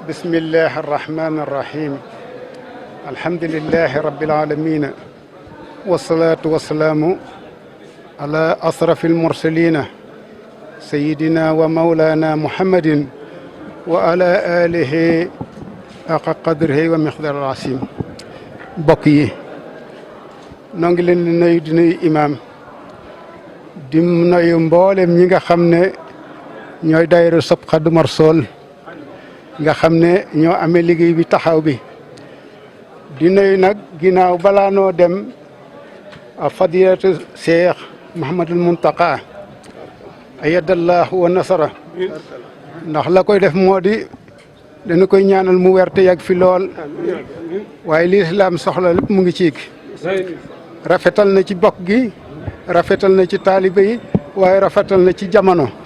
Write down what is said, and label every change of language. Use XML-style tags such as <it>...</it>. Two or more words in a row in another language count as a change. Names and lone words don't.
<ar>بسم الله الرحمن الرحيم الحمد لله رب العالمين والصلاة والسلام على أشرف المرسلين سيدنا ومولانا محمد وعلى آله حق قدره ومقدار العظيم</ar> <wo>mbokk yi noo ngi leen di nuyu imaam di nuyu mboolem ñi nga xam ne ñooy daayira Sopp Xaadimu Rasuul nga xam ne ñoo amee liggéey bi taxaw bi di nuyu nag ginnaaw balaa noo dem fadilatu Cheikh Mouhamadul Muntaqa</wo> <ar>أيده الله ونصره</ar> <wo>ndax la koy def moo di dañu koy ñaanal mu werte yàgg fi lool waaye lislaam soxla lépp mu ngi ciig rafetal na ci bokk gi rafetal na ci taalibe yi waaye rafetal na ci jamono</wo>